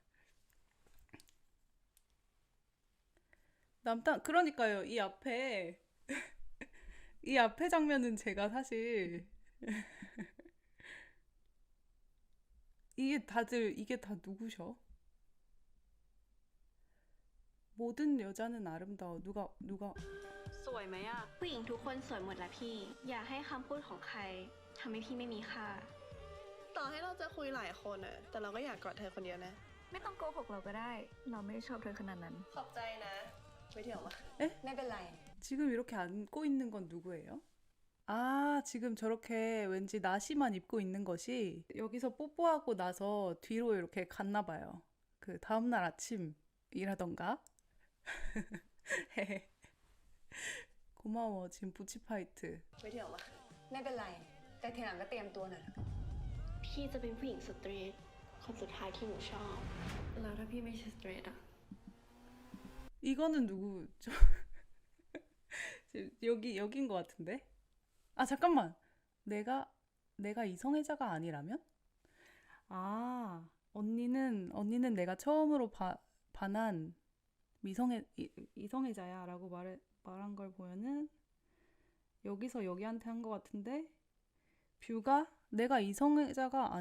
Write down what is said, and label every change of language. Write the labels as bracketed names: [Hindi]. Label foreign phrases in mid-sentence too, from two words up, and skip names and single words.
[Korean] 남단 그러니까요. 이 앞에 장면은 제가 사실 이게 다 누구셔? 모든 여자는 아름다워. 누가 [Thai] สวยไหมอะ ผู้หญิงทุกคนสวยหมดแหละพี่ อย่าให้คำพูดของใครทำให้พี่ไม่มีค่า ต่อให้เราจะคุยหลายคนอะแต่เราก็อยากกอดเธอคนเดียวนะ ไม่ต้องโกหกเราก็ได้ เราไม่ได้ชอบเธอขนาดนั้น ขอบใจนะไม่เที่ยวมา ไม่เป็นไร [Korean] 지금 이렇게 안고 있는 건 누구예요? 아, 지금 저렇게 왠지 나시만 입고 있는 것이 여기서 뽀뽀하고 나서 뒤로 이렇게 갔나 봐요. 그 다음날 아침이라던가. 고마워, 지금 부치파이트. [Thai] ไม่เที่ยวมา ไม่เป็นไร แต่ทีหลังก็เตรียมตัวหน่อยละกัน พี่จะเป็นผู้หญิงสตรีทคนสุดท้ายที่หนูชอบ แล้วถ้าพี่ไม่ใช่สตรีทอะ [Korean] 이거는 누구? 여긴 것 같은데? 아, 잠깐만. 내가 이성애자가 아니라면? 아, 언니는 내가 처음으로 반한 이성애자야라고 말한 걸 보면은 여기서 여기한테 한 것 같은데 뷰가 내가 이성애자가 아니라면?